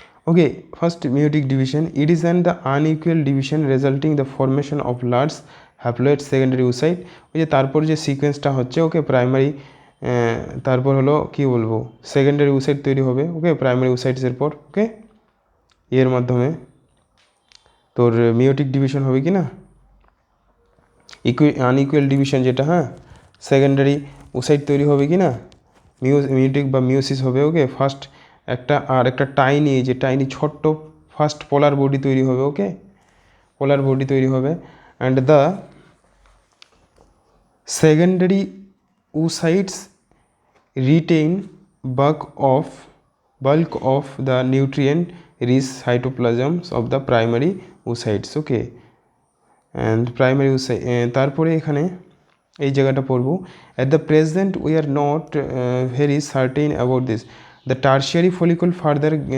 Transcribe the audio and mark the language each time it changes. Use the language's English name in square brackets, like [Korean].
[English] Okay, first meiotic division, it is an the unequal division resulting the formation of large haploid secondary oocyte। [Bangla] ওই যে তারপর যে সিকোয়েন্সটা হচ্ছে, ওকে, primary, তারপর হলো কি বলবো, সেকেন্ডারি উসাইট তৈরি হবে। ওকে, প্রাইমারি উসাইটসের পর, ওকে, এর মাধ্যমে তোর মিওটিক ডিভিশন হবে কি না, আনইকুয়াল ডিভিশন যেটা, হ্যাঁ, সেকেন্ডারি উসাইট তৈরি হবে কি না, মিওটিক বা মিওসিস হবে। ওকে, ফার্স্ট একটা, আর একটা টাইনি, যে টাইনি ছোট্ট ফার্স্ট পোলার বডি তৈরি হবে। ওকে, পোলার বডি তৈরি হবে। [English] and the secondary oocytes retain bulk of the nutrient rich cytoplasms of the primary oocytes, okay, and primary oocyte [Bangla] তারপরে এখানে এই জায়গাটা পড়বো, [English] at the present we are not very certain about this, the tertiary follicle further